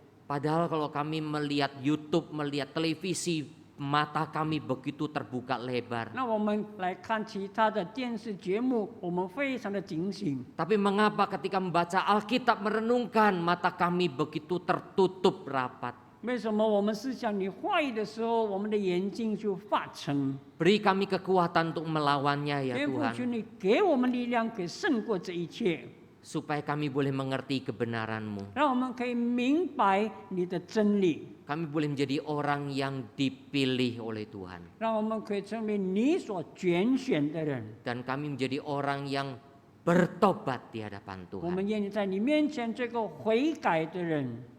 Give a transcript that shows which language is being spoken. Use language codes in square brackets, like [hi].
[id] Padahal kalau kami melihat YouTube, melihat televisi, mata kami begitu terbuka lebar. [zh] 那我们来看其他的电视节目，我们非常的警醒。 [id] Tapi mengapa ketika membaca Alkitab merenungkan, mata kami begitu tertutup rapat? [zh] 为什么我们思想你话语的时候，我们的眼睛就发沉？ [id] Beri kami kekuatan untuk melawannya ya [zh] 天父， [id] Tuhan. [zh] 求你给我们力量，可以胜过这一切， [id] Supaya kami boleh mengerti kebenaran-Mu. [zh] 让我们可以明白你的真理， [id] Kami boleh menjadi orang yang dipilih oleh Tuhan. [zh] 让我们可以成为你所拣选的人。 [id] Dan kami menjadi orang yang bertobat di hadapan [zh] 我 [id] Tuhan. [zh] 们愿意在你面前这个悔改的人。